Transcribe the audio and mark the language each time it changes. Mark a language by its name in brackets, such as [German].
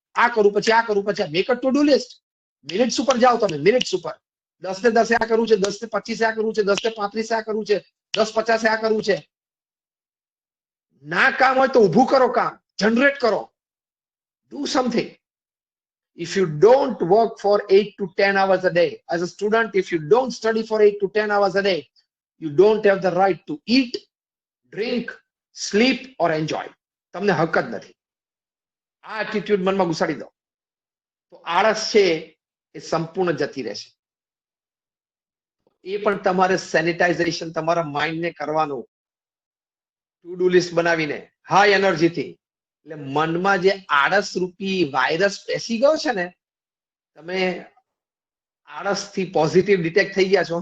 [Gujarati] આ કરું પછી આ કરું પછી [English] Make a to do list. [Gujarati] Minutes ઉપર જાઓ તમે, મિનિટ્સ ઉપર 10 ને 10 આ કરવું છે, 10 ને 25 આ કરવું છે, 10 ને 35 આ કરવું છે, 10-50 આ કરવું છે. ના કામ હોય તો ઊભું કરો, કામ જનરેટ કરો, [English] do something. If you don't work for 8 to 10 hours a day as a student, if you don't study for 8 to 10 hours a day, you don't have the right to eat, drink, sleep or enjoy. [Gujarati] તમને હક જ નથી. આ attitude મનમાં ઘુસાડી દો તો આળસ છે એ સંપૂર્ણ જતી રહેશે. એ પણ તમારે સેનિટાઇઝેશન તમારા માઇન્ડને કરવાનું, ટુ ડુ લિસ્ટ બનાવીને હાઈ એનર્જીથી એટલે મનમાં જે આળસ રૂપી વાયરસ બેસી ગયો છે ને, તમે આળસથી પોઝિટિવ ડિટેક્ટ થઈ ગયા છો.